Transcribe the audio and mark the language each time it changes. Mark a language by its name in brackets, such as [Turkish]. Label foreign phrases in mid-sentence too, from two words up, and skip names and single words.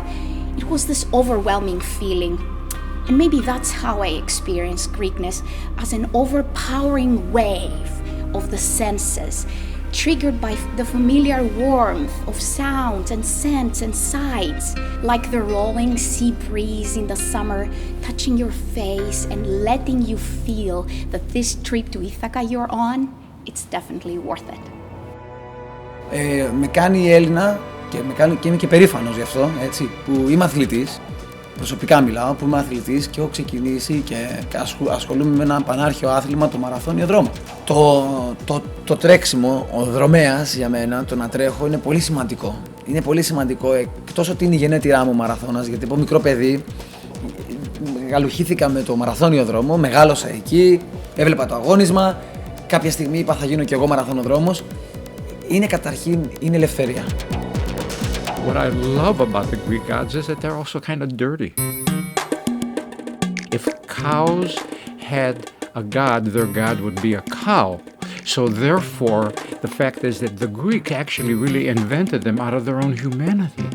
[English] It was this overwhelming feeling. And maybe that's how I experienced Greekness, as an overpowering wave of the senses, triggered by the familiar warmth of sounds and scents and sights, like the rolling sea breeze in the summer, touching your face and letting you feel that this trip to Ithaca you're on, it's definitely worth it. [Greek] Με κάνει Έλληνα και είμαι και περήφανος γι' αυτό, έτσι, που είμαι αθλητής. Προσωπικά μιλάω, που είμαι αθλητής και έχω ξεκινήσει και ασχολούμαι με ένα πανάρχαιο άθλημα, το μαραθώνιο δρόμο. Το τρέξιμο, ο δρομέας για μένα, το να τρέχω είναι πολύ σημαντικό. Είναι πολύ σημαντικό, εκτός ότι είναι η γενέτειρά μου μαραθώνας, γιατί από μικρό παιδί γαλουχήθηκα με το μαραθώνιο δρόμο, μεγάλωσα εκεί, έβλεπα το αγώνισμα, κάποια στιγμή είπα θα γίνω κι εγώ μαραθωνοδρόμος. Είναι καταρχήν, είναι ελευθερία. [English] What I love about the Greek gods is that they're also kind of dirty. If cows had a god, their god would be a cow. So therefore, the fact is that the Greek actually really invented them out of their own humanity.